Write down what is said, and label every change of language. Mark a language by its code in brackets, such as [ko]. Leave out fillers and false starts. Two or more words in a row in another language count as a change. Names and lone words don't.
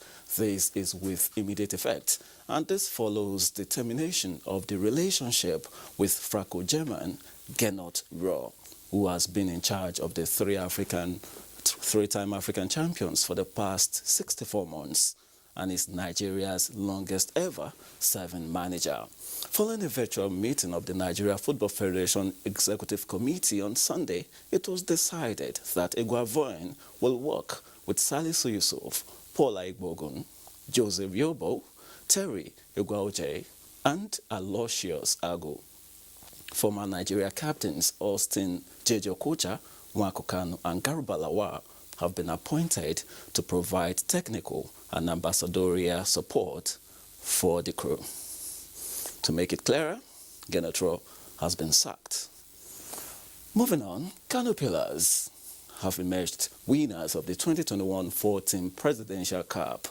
[en] This is with immediate effect, and this follows the termination of the relationship with Franco-German Gernot Rohr, who has been in charge of the three-time African champions for the past 64 months and is Nigeria's longest ever serving manager. Following a virtual meeting of the Nigeria Football Federation Executive Committee on Sunday, it was decided that Guavoin will work with Salisu Yusuf, Paula Igbogun, Joseph Yobo, Terry Igwaoje, and Aloysius Agu. Former Nigeria captains Austin Jeje Okocha, Nwankwo Kanu, and Garba Lawal have been appointed to provide technical and ambassadorial support for the crew. To make it clearer, Gernot Rohr has been sacked. Moving on, Kano Pillars have emerged winners of the 2021-14 Presidential Cup.